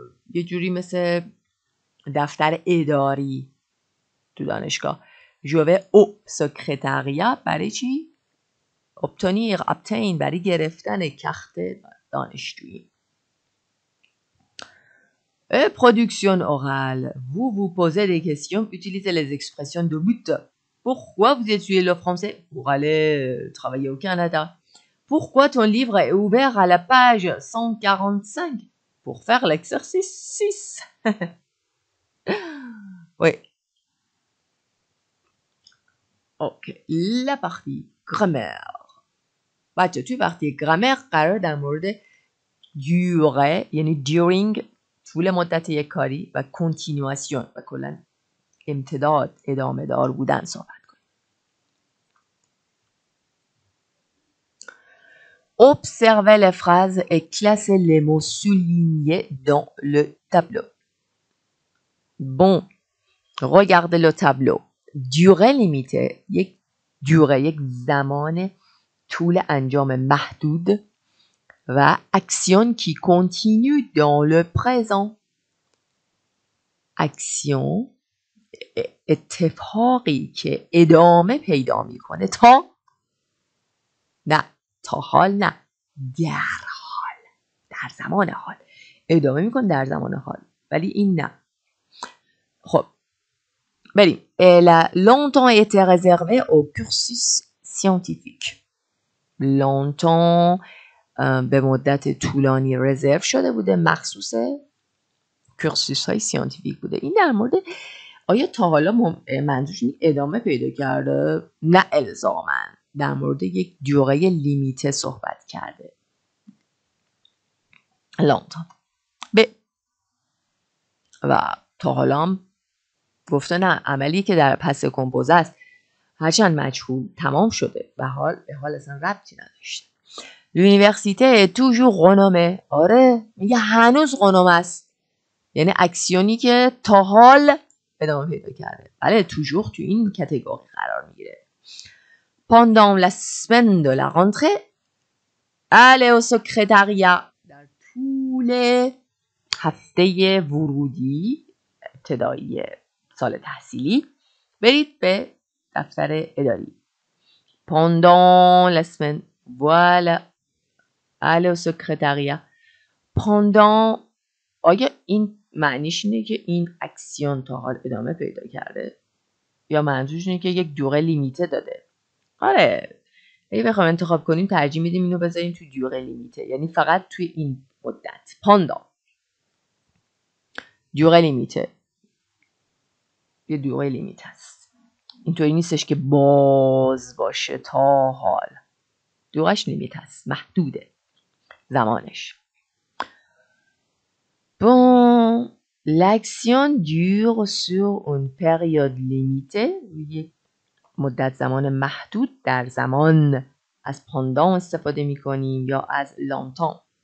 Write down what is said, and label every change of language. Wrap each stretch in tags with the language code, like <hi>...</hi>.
<fa>یه جوری مثل دفتر اداری تو دانشگاه</fa> <fr>je vais au secrétariat</fr> <fa>برای چی؟ obtain برای گرفتن کارت دانشجویی.</fa> <fr>Production orale. Vous posez des questions, utilisez les expressions de but. Pourquoi vous étudiez le français? Pour aller travailler au Canada. Pourquoi ton livre est ouvert à la page 145? Pour faire l'exercice 6. Oui. Ok. La partie grammaire.</fr> <fa>بچه توی partie grammaire قرار در مورد durer یعنی during طول مدت یک کاری و continuation و کلا امتداد ادامه دار بودن صحبت کنیم.</fa> <fr>Observez les phrases et classez les mots soulignés dans le tableau. Bon, regardez le tableau. Durée limitée</fr> <fa>یک زمان طول انجام محدود و</fa> <fr>action qui continue dans le présent.</fr> <fa>action اتفاقی که ادامه پیدا میکنه تا حال نه در زمان حال ادامه میکنه در زمان حال ولی این نه. خب بریم.</fa> <fr>Elle a longtemps été réservée au cursus scientifique.</fr> <fa>longtemps به مدت طولانی رزرو شده بوده مخصوص کورسوس های سیانتیفیک بوده. این در مورد آیا تا حالا منظورش ادامه پیدا کرده؟ نه الزاماً. در مورد یک دوره لیمیته صحبت کرده. longtemps. و تا حالا هم گفته نه عملی که در پس کمپوزه است هرچند مجهول تمام شده و به حال اصلا ربطی نداشته.</fa> <fr>L'université est toujours renommée.</fr> <fa>آره میگه هنوز رنومه است. یعنی اکسیونی که تا حال ادامه پیدا کرده. بله toujours تو این کاتگوری قرار میگیره.</fa> <fr>Pendant la semaine de la rentrée, allez au secrétariat.</fr> <fa>در طول هفته ورودی ابتدایی سال تحصیلی برید به دفتر اداری.</fa> <fr>Pendant la semaine, voilà. Allez au secrétariat.</fr> <fa>Pendant آیا این معنیش اینه که این اکسیون تا حال ادامه پیدا کرده یا منظورش اینه که یک دوره لیمیته داده؟ آره اگه بخوایم انتخاب کنیم ترجیح میدیم اینو بذاریم تو دوره لیمیته یعنی فقط توی این مدت. Pendant دوره لیمیته یه دوره لیمیته است. اینطوری نیستش که باز باشه تا حال. دورش لیمیت است. محدوده زمانش.</fa> <fr>Bon, l'action dure sur une période limitée.</fr> <fa>یک مدت زمان محدود در زمان از pendant استفاده می کنیم یا از longtemps.</fa>